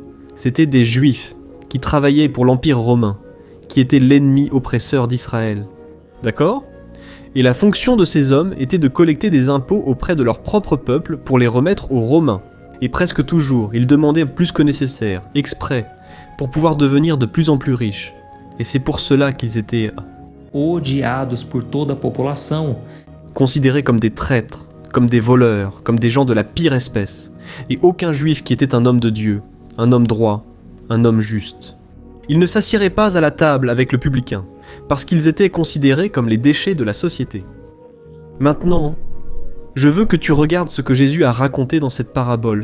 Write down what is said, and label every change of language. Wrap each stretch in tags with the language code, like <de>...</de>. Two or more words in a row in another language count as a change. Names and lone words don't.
<fr>C'étaient des juifs qui travaillaient pour l'Empire romain, qui était l'ennemi oppresseur d'Israël. D'accord ? Et la fonction de ces hommes était de collecter des impôts auprès de leur propre peuple pour les remettre aux Romains. Et presque toujours, il demandait plus que nécessaire, exprès, pour pouvoir devenir de plus en plus riches. Et c'est pour cela qu'ils étaient</fr> <pt>odiados por toda a população.</pt> <fr>considérés comme des traîtres, comme des voleurs, comme des gens de la pire espèce. Et aucun juif qui était un homme de Dieu, un homme droit, un homme juste. Ils ne s'assieraient pas à la table avec le publicain, parce qu'ils étaient considérés comme les déchets de la société. Maintenant, je veux que tu regardes ce que Jésus a raconté dans cette parabole.</fr>